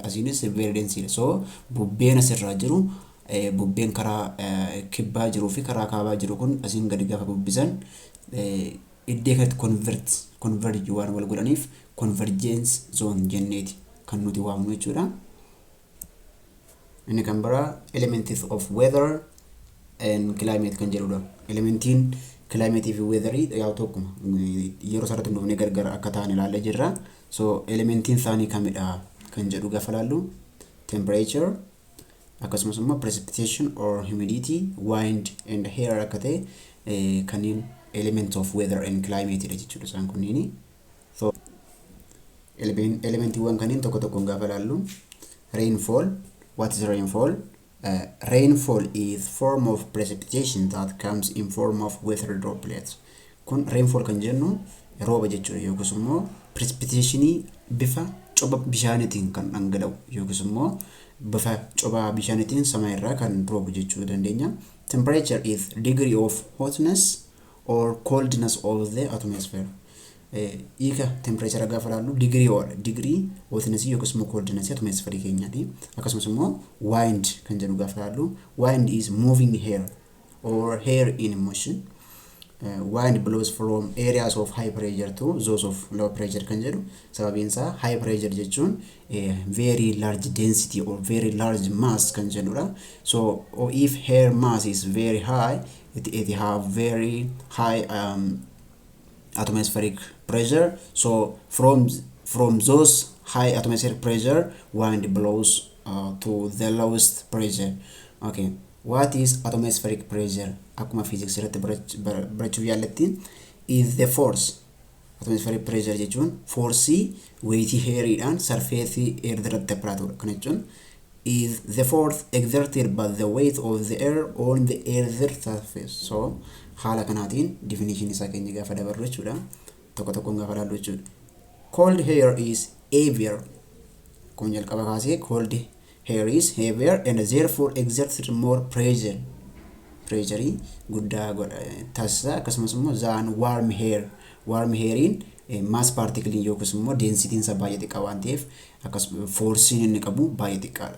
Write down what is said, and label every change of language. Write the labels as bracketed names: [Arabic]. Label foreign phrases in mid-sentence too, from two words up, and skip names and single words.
[English] Asiinis very dense. [Oromo] So bubbeen asirraa jiru bubbeen karaa kibbaa jiruu fi karaa kaabaa jiru kun asiin gadi gaafa bubbisan iddoo kanatti converge waan wal godhaniif [English] convergence zone [Oromo] jenneeti kan nuti waamnu jechuudha. Inni kan biraa [English] elements of weather and climate [Oromo] kan jedhudha. Elementiin climate fi weather yaa tokkuma yeroo sarratti dhufnee gargar akka ta'an ilaallee jirra. So elementiin isaanii kamidha kan jedhu gaafa ilaallu temperature akkasumas immoo [English] precipitation or humidity, wind and air [Oromo] akka ta'e kanneen [English] elements of weather and climate [Oromo] jechuudha isaan kunniini. So elementiiwwan kanneen tokko tokkoon gaafa ilaallu rainfall. [English] What is rainfall? Rainfall is form of precipitation that comes in form of weather droplets. [Oromo] Kun rainfall kan jennu rooba jechuudha yookiis immoo precipitation bifa coba bishaanitiin kan dhangala'u yookiis immoo bifa coba bishaanitiin sama irraa kan roobu jechuu dandeenya. [English] Temperature is degree of hotness or coldness of the atmosphere. [Oromo] Ika temperature gaafa ilaallu [English] degree hotness [Oromo] yookiis immoo coldness atmosphere keenyaati. Akkasumas immoo wind kan jedhu gaafa ilaallu [English] wind is moving air or air in motion. Wind blows from areas of high pressure to those of low pressure [Oromo] kan jedhu. Sababiin isaa [English] high pressure [Oromo] jechuun [English] very large density or very large mass [Oromo] kan jedhudha. [English] So if air mass is very high, it have very high atmospheric pressure. So from those high atmospheric pressure, wind blows to the lowest pressure. Okay, what is atmospheric pressure? [Oromo] Akkuma physics irratti barachuuf yaallattiin [English] is the force. Atmospheric pressure [Oromo] jechuun forcii weightii airiidhaan [English] surface air [Oromo] irratti apparatudha. Kana jechuun [English] is the force exerted by the weight of the air on the air's surface. [Oromo] So haala kanaatiin definition isaa keenya gaafa dabarru jechuudha. Tokko tokkoon gaafa ilaallu jechuudha. [English] Cold air is heavier. [Oromo] Kun jalqaba kaasee [English] cold air is heavier and therefore exerts more pressure. [Oromo] Pressure guddaa taasisa akkasumas immoo [English] than warm air. [Oromo] Warm airiin [English] mass particle [Oromo] yookiis immoo density isaa baay'ee xiqqaa waan ta'eef akkasumas force inni qabu baay'ee xiqqaadha.